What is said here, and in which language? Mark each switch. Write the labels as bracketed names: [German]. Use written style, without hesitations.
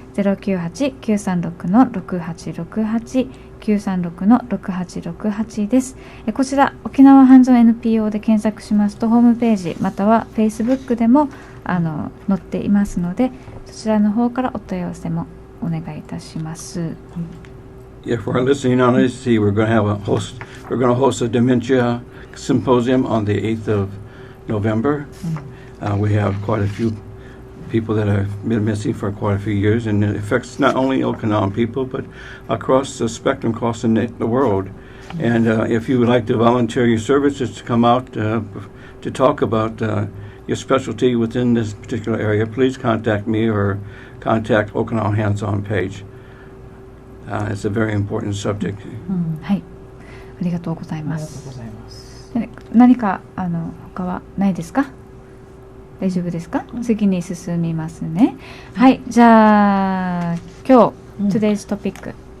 [Japanese] 098-936-6868 936-6868です。こちら沖縄半蔵 NPO で検索しますとホームページまたは Facebook でも載っていますので、そちらの方からお問い合わせもお願いいたします。 [English] Yeah, for our listening audience, we're going to host a dementia symposium on the 8th of November. We have quite a few people that have been missing for quite a few years, and it affects not only Okinawan people, but across the spectrum, across the world. And if you would like to volunteer your services to come out to talk about your specialty within this particular area, please contact me or contact Okinawa Hands-On page. It's a very important subject. [Japanese] はい、ありがとうございます。何か他はないですか？大丈夫ですか？次に進みますね。はい、じゃあ今日、 [English] today's topic。